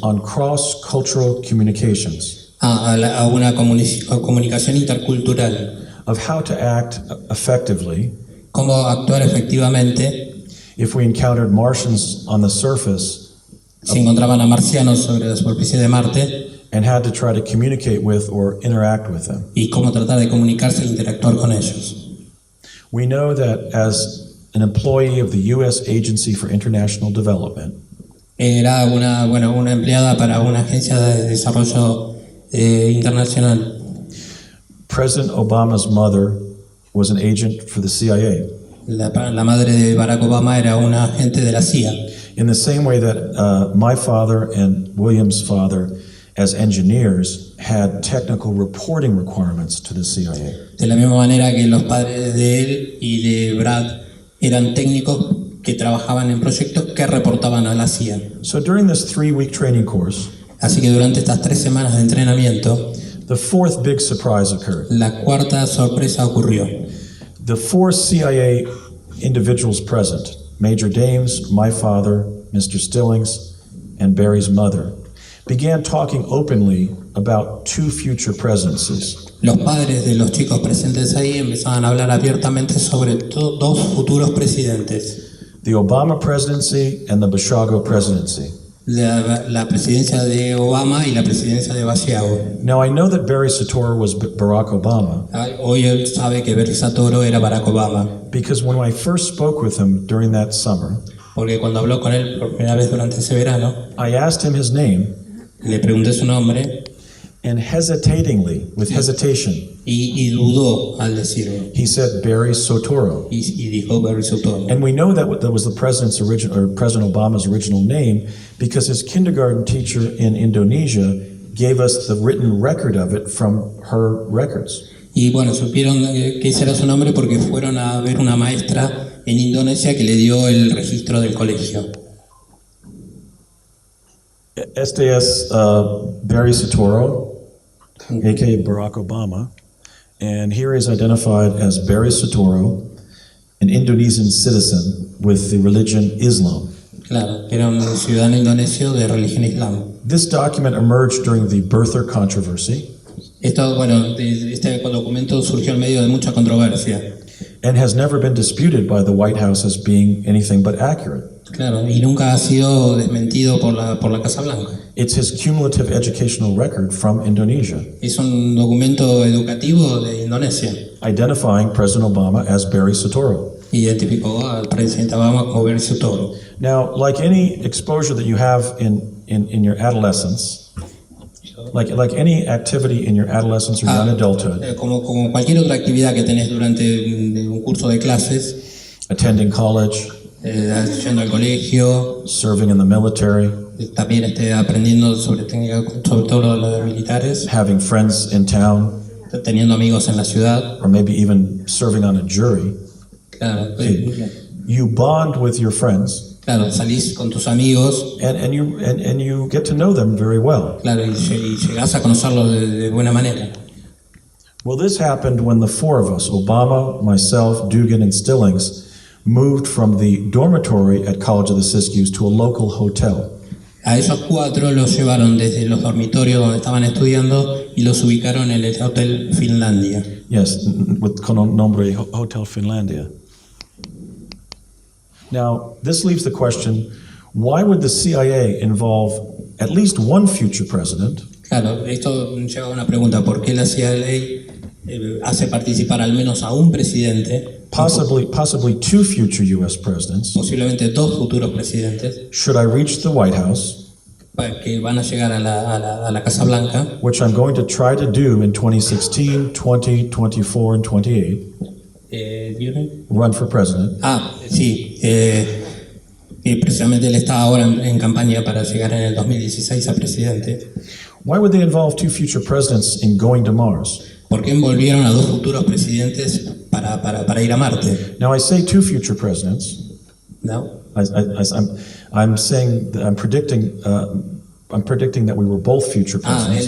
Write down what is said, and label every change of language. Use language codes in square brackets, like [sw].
[en] on cross-cultural communications, [es] a una comunicación intercultural, [en] of how to act effectively [es] cómo actuar efectivamente [en] if we encountered Martians on the surface [es] si encontraban a marcianos sobre la superficie de Marte [en] and had to try to communicate with or interact with them. [es] y cómo tratar de comunicarse e interactuar con ellos. [en] We know that as an employee of the U.S. Agency for International Development, [es] Era una empleada para una agencia de desarrollo internacional. [en] President Obama's mother was an agent for the CIA. [es] La madre de Barack Obama era una agente de la CIA. [en] In the same way that my father and William's father, as engineers, had technical reporting requirements to the CIA. [es] De la misma manera que los padres de él y de Brad eran técnicos que trabajaban en proyectos que reportaban a la CIA. [en] So during this 3-week training course, [es] Así que durante estas 3 semanas de entrenamiento, [en] the fourth big surprise occurred. [es] la cuarta sorpresa ocurrió. [en] The 4 CIA individuals present, Major Dames, my father, Mr. Stillings, and Barry's mother, began talking openly about 2 future presidencies. [es] Los padres de los chicos presentes ahí empezaban a hablar abiertamente sobre 2 futuros presidentes. [en] the Obama presidency and the Basiago presidency. [es] la presidencia de Obama y la presidencia de Basiago. [en] Now, I know that Barry Soetoro was Barack Obama [es] Hoy él sabe que Basiago era Barack Obama, [en] because when I first spoke with him during that summer, [es] porque cuando habló con él por primera vez durante ese verano, [en] I asked him his name, [es] le pregunté su nombre [en] and hesitatingly, with hesitation, [es] y dudó al decirlo. [en] he said Barry Soetoro. [es] Y dijo Barry Soetoro. [en] And we know that was the president's original, or President Obama's original name, because his kindergarten teacher in Indonesia gave us the written record of it from her records. [es] Y bueno, supieron que ese era su nombre porque fueron a ver una maestra en Indonesia que le dio el registro del colegio. Este es [en] Barry Soetoro, aka Barack Obama, and here is identified as Barry Soetoro, an Indonesian citizen with the religion Islam. [es] Claro, era un ciudadano indonesio de religión islam. [en] This document emerged during the birther controversy [es] Esto, bueno, este documento surgió en medio de mucha controversia. [en] and has never been disputed by the White House as being anything but accurate. [es] Claro, y nunca ha sido desmentido por la Casa Blanca. [en] It's his cumulative educational record from Indonesia, [es] Es un documento educativo de Indonesia. [en] identifying President Obama as Barry Soetoro. [es] Identificó al presidente Obama como Barry Soetoro. [en] Now, like any exposure that you have in your adolescence, like any activity in your adolescence or young adulthood, [es] Como cualquier otra actividad que tenés durante un curso de clases, [en] attending college, [es] yendo al colegio, [en] serving in the military, [es] también aprendiendo sobre técnica, sobre todo lo de militares, [en] having friends in town, [es] teniendo amigos en la ciudad. [en] or maybe even serving on a jury, [es] Claro, [en] you bond with your friends [es] claro, salís con tus amigos, [en] and you get to know them very well. [es] claro, y llegás a conocerlos de buena manera. [en] Well, this happened when the four of us, Obama, myself, Dugan, and Stillings, moved from the dormitory at College of the Siskiyous to a local hotel. [es] A ellos cuatro los llevaron desde los dormitorios donde estaban estudiando y los ubicaron en el Hotel Finlandia. Yes, con el nombre Hotel Finlandia. [en] Now, this leaves the question, why would the CIA involve at least one future president [es] Claro, esto lleva a una pregunta, ¿por qué la CIA hace participar al menos a un presidente, [en] possibly two future U.S. presidents, [es] posiblemente dos futuros presidentes, [en] should I reach the White House, [es] que van a llegar a la Casa Blanca, [en] which I'm going to try to do in 2016, 20, 24, and 28, run for president. [es] Sí, y precisamente él está ahora en campaña para llegar en el 2016 a presidente. [en] Why would they involve two future presidents in going to Mars? [es] ¿Por qué envolvieron a dos futuros presidentes para ir a Marte? [en] Now, I say two future presidents. [es] ¿No? [en] I'm saying that I'm predicting that we were both future presidents